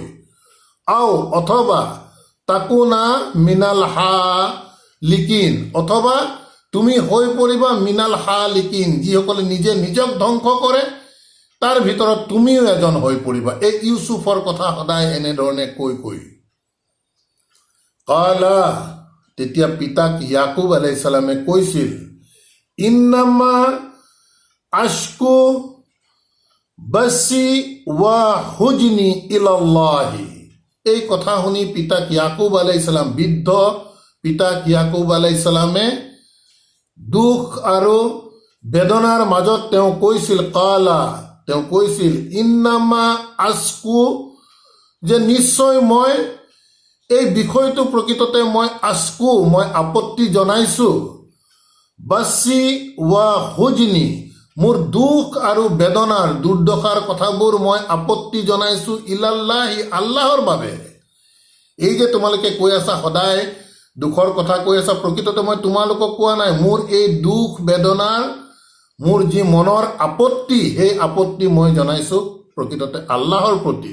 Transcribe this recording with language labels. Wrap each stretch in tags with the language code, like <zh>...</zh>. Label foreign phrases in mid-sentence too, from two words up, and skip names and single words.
<as>আও, অথবা</as> <ar>تكون من الهالكين,</ar> <as>অথবা তুমি হৈ পৰিবা</as> <ar>من الهالكين,</ar> <as>যিসকলে নিজে নিজক ধ্বংস কৰে তাৰ ভিতৰত তুমিও এজন হৈ পৰিবা, এই ইউছুফৰ কথা সদায় এনেধৰণে কৈ। কালা, তেতিয়া পিতাক ইয়াকুব</as> <ar>عليه السلام</ar> <as>কৈছিল,</as> <ar>إنما أشكو بثي وحزني إلى الله,</ar> <as>এই কথা শুনি পিতাক ইয়াকুব</as> <ar>عليه السلام,</ar> <as>বৃদ্ধ পিতাক ইয়াকুব</as> <ar>عليه السلام</ar> <as>দুখ আৰু বেদনাৰ মাজত তেওঁ কৈছিল, কালা, তেওঁ কৈছিল,</as> <ar>إنما أشكو,</ar> <as>যে নিশ্চয় মই এই বিষয়টো প্ৰকৃততে মই আশকু, মই আপত্তি জনাইছোঁ,</as> <ar>بثي وحزني,</ar> <as>মোৰ দুখ আৰু বেদনাৰ দুৰ্দশাৰ কথাবোৰ মই আপত্তি জনাইছোঁ, ইলাল্লাহি, আল্লাহৰ বাবে। এই যে তোমালোকে কৈ আছা সদায় দুখৰ কথা কৈ আছা, প্ৰকৃততে মই তোমালোকক কোৱা নাই, মোৰ এই দুখ বেদনাৰ মোৰ যি মনৰ আপত্তি, সেই আপত্তি মই জনাইছোঁ প্ৰকৃততে আল্লাহৰ প্ৰতি।</as>